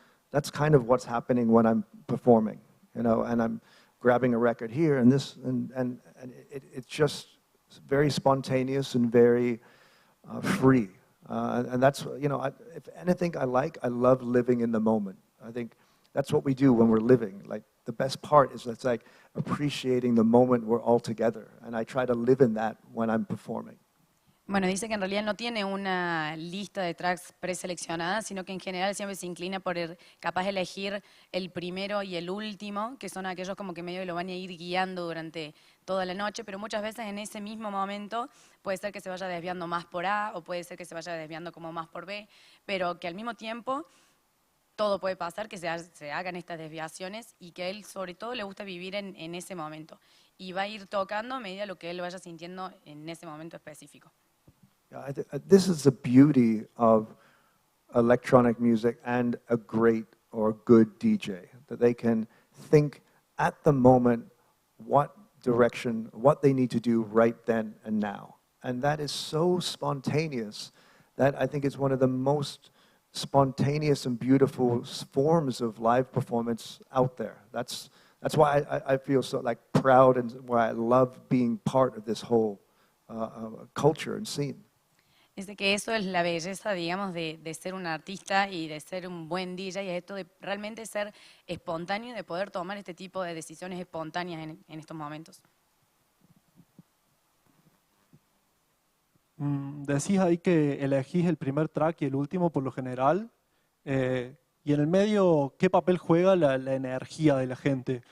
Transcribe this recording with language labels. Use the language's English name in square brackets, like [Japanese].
[English] That's kind of what's happening when I'm performing, and I'm grabbing a record here and this, and it's just very spontaneous and very free. And that's, if anything I love living in the moment. I think that's what we do when we're living. Like, the best part is it's like appreciating the moment we're all together, and I try to live in that when I'm performing. [Spanish] Bueno, dice que en realidad no tiene una lista de tracks preseleccionada, sino que en general siempre se inclina por capaz de elegir el primero y el último, que son aquellos como que medio lo van a ir guiando durante toda la noche, pero muchas veces en ese mismo momento puede ser que se vaya desviando más por A o puede ser que se vaya desviando como más por B, pero que al mismo tiempo todo puede pasar, que se hagan estas desviaciones y que a él sobre todo le gusta vivir en ese momento y va a ir tocando a medida lo que él vaya sintiendo en ese momento específico. [English] This is the beauty of electronic music and a great or good DJ, that they can think at the moment what direction, what they need to do right then and now. And that is so spontaneous that I think it's one of the most spontaneous and beautiful forms of live performance out there. That's why I feel so like proud and why I love being part of this whole culture and scene. [Spanish] Dice que eso es la belleza, digamos, de ser un artista y de ser un buen DJ, y esto de realmente ser espontáneo y de poder tomar este tipo de decisiones espontáneas en estos momentos. Decís ahí que elegís el primer track y el último por lo general, y en el medio, ¿qué papel juega la energía de la gente?